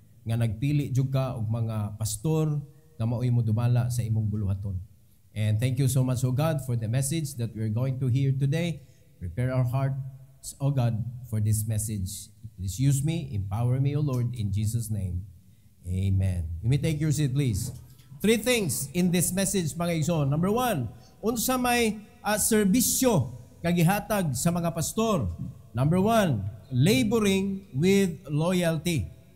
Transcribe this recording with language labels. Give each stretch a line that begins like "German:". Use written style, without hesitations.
Cebuano: Nga nagpili jud ka og mga pastor nga maoy mo dumala sa imong buluhaton.
English: And thank you so much, O God, for the message that we're going to hear today. Prepare our hearts, O God, for this message. Please use me, empower me, O Lord, in Jesus' name. Amen. You may take your seat, please. 3 things in this message,
Cebuano: mga igsoon. Number 1, unsa may serbisyo kagihatag sa mga pastor.
English: Number 1, laboring with loyalty.